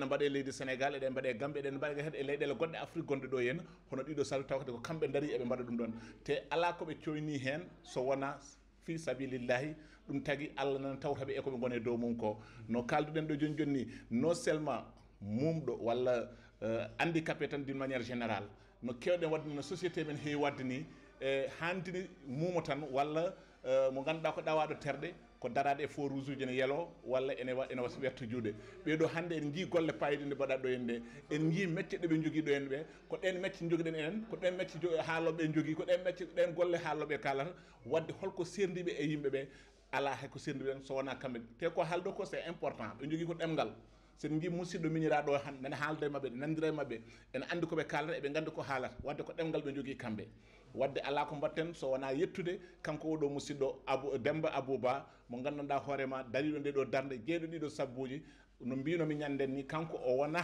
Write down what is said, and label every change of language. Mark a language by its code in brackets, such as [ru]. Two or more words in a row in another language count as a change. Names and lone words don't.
[ff] mbaɗe leydi Sénégal eɗen mbaɗe Gambie eɗen mbaɗe kadi e leyɗele goɗɗe Afrique gonɗe ɗo henna hono ɗiɗo saabi taw kadi ko kamɓe daari eɓe mbaɗa ɗum ɗon te ala koɓe coyni hen so wona [ar] fi sabilillahi [ff] ɗum tagui Allah nan tawtaɓe e koɓe gone dow mum ko no kalduɗen ɗo joni joni [fr] non seulement [ff] mumɗo walla handicapé tan [fr] d'une manière générale [ff] no kewɗen wadde no société men heewi wadde ni hantini mumo tan walla mo ganduɗa ko ɗawaɗo terɗe ko daraɗe e [fr] faux rouge [ff] uji ne yeelo walla ene wasa werta juuɗe ɓeɗo hande en jii golle payide nde mbaɗat ɗo hen nde en jii métier ɗeɓe jogui ɗo hen ɓe ko ɗen métier joguiɗen enen ko ɗen métier haaloɓe jogui ko ɗen métier ɗen golle haaloɓe kalata wadde holko serdiɓe e yimɓeɓe ala hayko serdiɓe en so wona kamɓe te ko haalɗo ko [fr] c'est important [ff] ɓe jogui ko ɗemgal sen jii musidɗo miñiraɗo han nane haalda e mabɓe nandira e mabɓe ene andi koɓe kalata eɓe gandi ko haalata wadde ko ɗemgal ɓe jogui kamɓe wadde ala ko mbatten so wona yettude kanko oɗo musidɗo Demba Abouba mo gandanɗa hoorema dariɗo nde ɗo darde jeeɗo ɗiɗo sabbuji no mbinomi ñanden ni kanko o